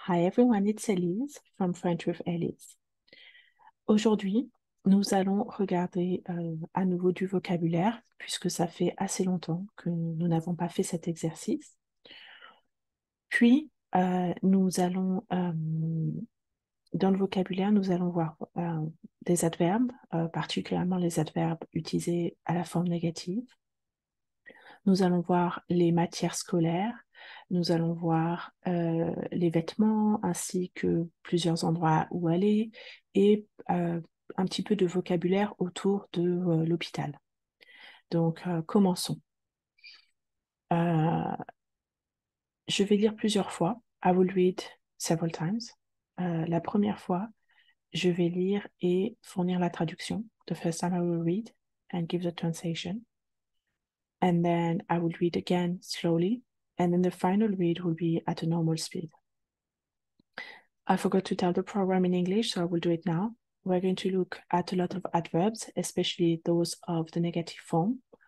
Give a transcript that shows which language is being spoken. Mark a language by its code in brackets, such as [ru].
[en] Hi everyone, it's Elise from French with Elise. [fr] Aujourd'hui, nous allons regarder à nouveau du vocabulaire puisque ça fait assez longtemps que nous n'avons pas fait cet exercice. Puis, nous allons, dans le vocabulaire, nous allons voir des adverbes, particulièrement les adverbes utilisés à la forme négative. Nous allons voir les matières scolaires, nous allons voir les vêtements ainsi que plusieurs endroits où aller et un petit peu de vocabulaire autour de l'hôpital. Donc, commençons. Euh, je vais lire plusieurs fois. [en] I will read several times. [fr] La première fois, je vais lire et fournir la traduction. [en] The first time I will read and give the translation. And then I will read again slowly. And then the final read will be at a normal speed. I forgot to tell the program in English, so I will do it now. We're going to look at a lot of adverbs, especially those of the negative form.